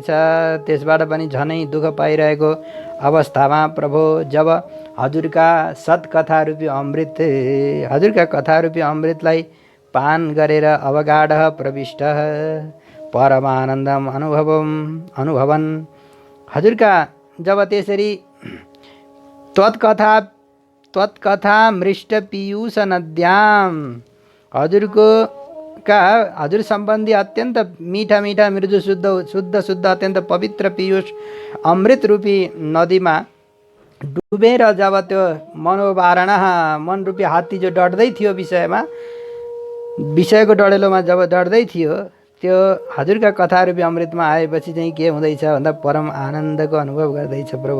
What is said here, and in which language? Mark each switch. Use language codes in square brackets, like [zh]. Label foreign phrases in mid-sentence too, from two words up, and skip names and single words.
[ne] त्यसबाट पनि झनै दुःख पाइरहेको अवस्थामा प्रभु जब हजुरका सत्कथा रूपी अमृत, हजुरका कथा रूपी अमृतलाई पान गरेर [sa] अवगाढ प्रविष्ट परमानन्दम अनुभवन, [ne] हजुरका जब त्यसरी [sa] त्वत्कथा मृष्ट पीयूष नद्याम, [ne] हजुर सम्बन्धी अत्यन्त मीठा मीठा मृदु शुद्ध अत्यन्त पवित्र पीयूष अमृत रूपी नदीमा डुबेर जब त्यो मनोवारण, मन रूपी हात्ती जो डढ्दै थियो विषयमा, विषयको डढेलोमा जब डढ्दै थियो, त्यो हजुरका कथा रूपी अमृतमा आएपछि चाहिँ के हुँदैछ भन्दा परम आनन्दको अनुभव गर्दैछ प्रभु।